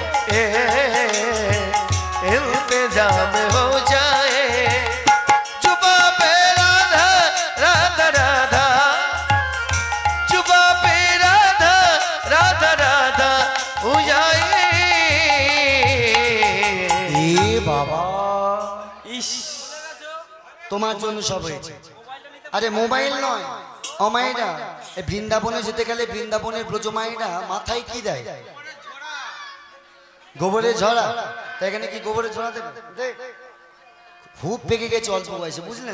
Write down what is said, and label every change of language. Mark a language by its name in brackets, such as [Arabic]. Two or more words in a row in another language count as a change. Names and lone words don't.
[Hindi] इंतजाम हो जाए चुपा पे राधा राधा राधा चुपा पे राधा राधा राधा हो जाए [Bangla] ए बाबा তোমার জন্য সব হয়েছে আরে মোবাইল নয় অমায়েরা এই বৃন্দাবনে যেতে গেলে বৃন্দাবনের ব্রজমায়েরা মাথায় কি দেয় গোবরের ঝরা তাই এখানে কি গোবরের ঝরা দেবে খুব পেকে গেছে অল্প বয়সে বুঝলেন